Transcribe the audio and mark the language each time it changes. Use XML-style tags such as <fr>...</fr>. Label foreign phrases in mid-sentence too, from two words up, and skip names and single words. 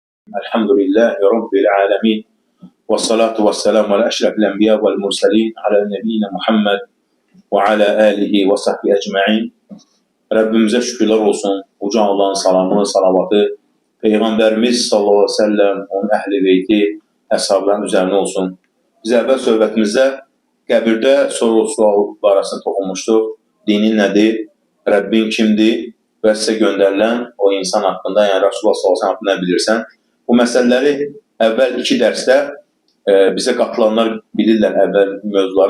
<ar>الحمد لله رب العالمين. والصلاة والسلام على أشرف الأنبياء والمرسلين على نبينا محمد وعلى آله وصحبه أجمعين.</ar> <tr>Rabbimize şükürler olsun. Uca Allah'ın salamı, salavatı Peygamberimiz</tr> <ar>صلى الله عليه وسلم,</ar> <tr>onun ehli beyti, əshabların üzerine olsun.</tr> <az>Biz əvvəl söhbətimizdə qəbirdə soru-sual barəsində toxunmuşduq. Dinin nədir? Rəbbin kimdir? Və sizə göndərilən o insan haqqında, yəni Rasulullah</az> <ar>صلى الله عليه وسلم</ar> <az>haqqında nə bilirsən? Bu məsələləri əvvəl 2 dərsdə bizə qatılanlar bilirlər əvvəl mövzuları.</az>